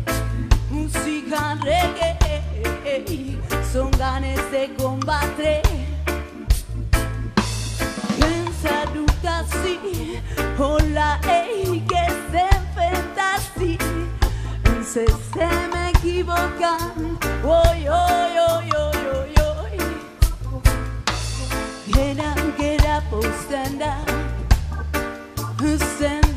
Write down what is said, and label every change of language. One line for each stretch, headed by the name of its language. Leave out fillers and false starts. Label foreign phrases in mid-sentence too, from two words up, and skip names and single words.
Catalan: Música reggae, són ganes de combatre. Pensa dut ací, hola, ei, que estem fent ací? Ens estem equivocant, oi, oi, oi, oi, oi, oi.
English: Get up, stand up, stand